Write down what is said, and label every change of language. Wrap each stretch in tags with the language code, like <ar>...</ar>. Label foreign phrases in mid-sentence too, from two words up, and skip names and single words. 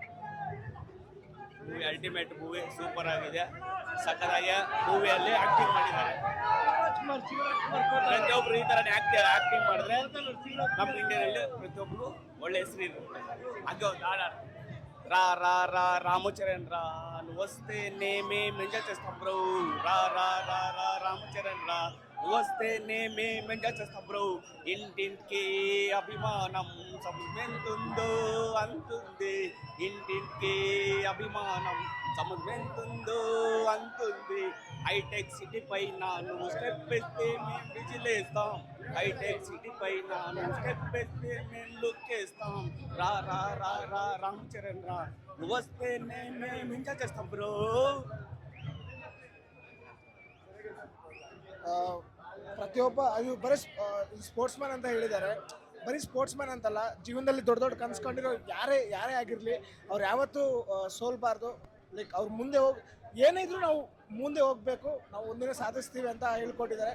<en>movie ultimate movie,</en> <kn>ಸೂಪರ್ ಆಗಿದೆ. ಸಕ್ಕತ್ತಾಗಿ ಮೂವಿಯಲ್ಲಿ ಆಕ್ಟಿಂಗ್ ಮಾಡಿದ್ದಾರೆ. ಪ್ರತಿಯೊಬ್ರು ಈ ತರ ಆಕ್ಟಿಂಗ್ ಮಾಡಿದ್ರೆ ನಮ್ಮ ಇಂಡಿಯಾದಲ್ಲಿ ಪ್ರತಿಯೊಬ್ರು ಒಳ್ಳೆ ಹೆಸರು ಇರುತ್ತೆ. ಹಾಗೆ ಒಂದು ಹಾಡು</kn> <te>ರಾ ರಾ ರಾ రామచరణ్ రా వస్తేనేమే మెంజ చేస్తాం బ్రో. రా రా రా రా రామచరణ్ రా వస్తేనేమే మెంజ చేస్తాం బ్రో. ఇంటింటికి అభిమానం సముద్మెంతుందో అంతుంది. ఇంటింటికి అభిమానం సముద్మెంతుందో అంతుంది. హైటెక్ సిటీ పైన నువ్వు స్టెప్ వేస్తే మేము విజిలేస్తాం. హైటెక్ సిటీ పైన నువ్వు స్టెప్ వేస్తే మేము లుక్ వేస్తాం. రా రా రా రా రామ్ చరణ్ రా నువ్వు వస్తేనే మేము ఎంజాయ్ చేస్తాం బ్రో.</te> <kn>ಪ್ರತಿಯೊಬ್ಬ ಅದು ಬರೀ</kn> <en>sports man</en> <kn>ಅಂತ ಹೇಳಿದ್ದಾರೆ. ಬರೀ</kn> <en>sports man</en> <kn>ಅಂತಲ್ಲ, ಜೀವನದಲ್ಲಿ ದೊಡ್ಡ ದೊಡ್ಡ ಕನ್ಸ್ಕೊಂಡಿರೋ ಯಾರೇ ಆಗಿರಲಿ ಅವ್ರು ಯಾವತ್ತೂ ಸೋಲ್ಬಾರ್ದು. ಲೈಕ್ ಅವ್ರು ಮುಂದೆ ಏನೇ ಇದ್ರೂ ನಾವು ಮುಂದೆ ಹೋಗಬೇಕು, ನಾವು ಒಂದಿನ ಸಾಧಿಸ್ತೀವಿ ಅಂತ ಹೇಳ್ಕೊಟ್ಟಿದ್ದಾರೆ.</kn>